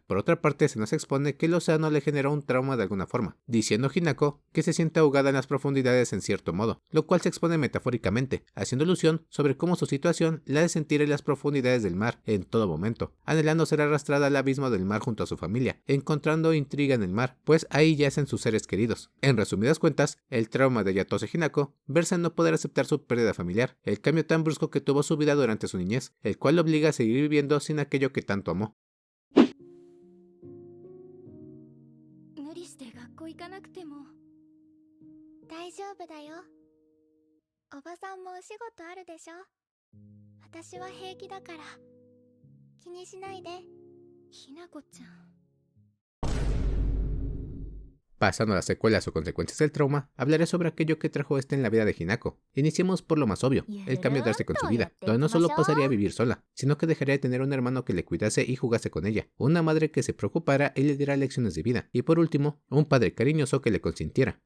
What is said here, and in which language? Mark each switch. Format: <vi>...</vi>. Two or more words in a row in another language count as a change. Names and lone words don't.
<es>Por otra parte, se nos expone que el océano le generó un trauma de alguna forma, diciendo Hinako que se siente ahogada en las profundidades en cierto modo, lo cual se expone metafóricamente, haciendo alusión sobre cómo su situación la de sentir en las profundidades del mar en todo momento, anhelando ser arrastrada al abismo del mar junto a su familia, encontrando intriga en el mar, pues ahí yacen sus seres queridos. En resumidas cuentas, el trauma de Yatose Hinako versa en no poder aceptar su pérdida familiar, el cambio tan brusco que tuvo su vida durante su niñez, el cual lo obliga a seguir viviendo sin aquello que tanto amó.</es> <ja>無理して学校行かなくても大丈夫だよ。おばさんもお仕事あるでしょ。私は平気だから気にしないで。ひなこちゃん。</ja> <es>Pasando a las secuelas o consecuencias del trauma, hablaré sobre aquello que trajo este en la vida de Hinako. Iniciemos por lo más obvio, el cambio drástico en su vida, donde no solo pasaría a vivir sola, sino que dejaría de tener un hermano que le cuidase y jugase con ella, una madre que se preocupara y le diera lecciones de vida, y por último, un padre cariñoso que le consintiera.</es>